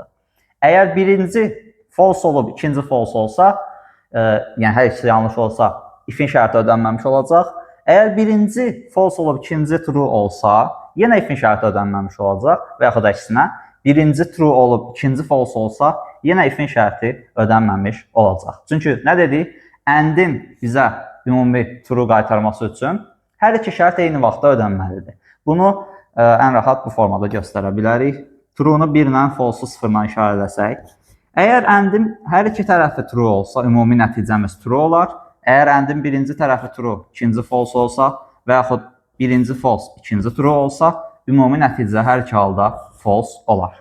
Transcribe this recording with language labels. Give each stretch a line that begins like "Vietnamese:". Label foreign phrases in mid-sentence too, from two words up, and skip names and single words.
Azerbaijani: Əgər birinci false olub, ikinci false olsa, yəni hər ikisi yanlış olsa, ifin şərti ödənməmiş olacaq. Əgər birinci false olub, ikinci true olsa, yenə ifin şərti ödənməmiş olacaq və yaxud da əksinə, birinci true olub, ikinci false olsa, yenə ifin şərti ödənməmiş olacaq. Çünki nə dedik? AND-in bizə ümumi true qaytarması üçün hər iki şərt eyni vaxtda ödənməlidir. Bunu ən rahat bu formada göstərə bilərik. True-nu 1 ilə, false-u 0 ilə işarələsək. Əgər AND-in hər iki tərəfi true olsa, ümumi nəticəmiz true olar. Əgər AND-in birinci tərəfi true, ikinci false olsa və yaxud birinci false, ikinci true olsa, ümumi nəticə hər iki halda false olar.